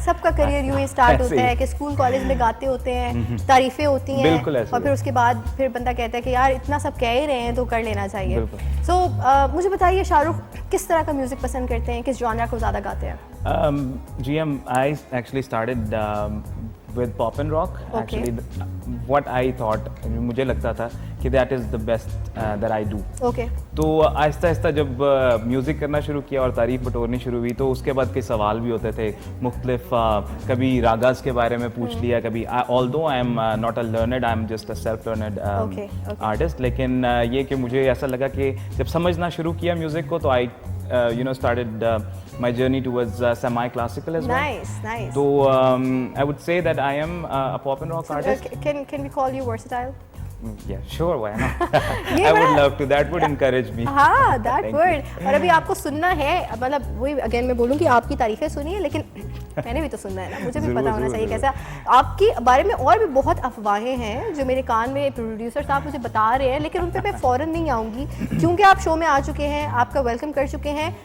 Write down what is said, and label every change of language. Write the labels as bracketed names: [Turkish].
[Hindi] सबका करियर यूं ही स्टार्ट होता है कि स्कूल कॉलेज में गाते होते हैं, तारीफें होती हैं, बिल्कुल ऐसे और फिर उसके बाद फिर बंदा कहता है कि यार इतना सब कह ही रहे हैं तो कर लेना चाहिए। सो मुझे बताइए शाहरुख, किस तरह का म्यूजिक पसंद करते हैं, किस जॉनरा को ज़्यादा गाते हैं? [English] जी I actually started with pop and rock. Okay. Actually, what I thought, मुझे लगता था कि that is the best that I do. Okay. [Hindi] तो आहिस्ता आहिस्ता जब म्यूज़िक करना शुरू किया और तारीफ बटोरनी शुरू हुई, तो उसके बाद के सवाल भी होते थे मुख्तलिफ। कभी रागास के बारे में पूछ लिया, कभी although I am not a learned, I am just a self learned artist, लेकिन ये कि मुझे ऐसा लगा कि जब समझना शुरू किया म्यूज़िक को, तो आई started my journey towards semi-classical as well. [English] Nice. So I would say that I am a pop and rock artist. Can we call you versatile? Yeah, sure, why not? I would love to. That would encourage me. हाँ, that would. [Hindi] और अभी आपको सुनना है, मतलब वही again मैं बोलूँ कि आपकी तारीफें सुनिए, लेकिन मैंने भी तो सुनना है ना, मुझे भी पता होना चाहिए कैसा। आपके बारे में और भी बहुत अफवाहें हैं जो मेरे कान में प्रोड्यूसर साहब मुझे बता रहे हैं, लेकिन उन पे मैं फ़ौरन नहीं आऊँगी क्योंकि आप शो में आ चुके हैं, आपका वेलकम कर चुके हैं।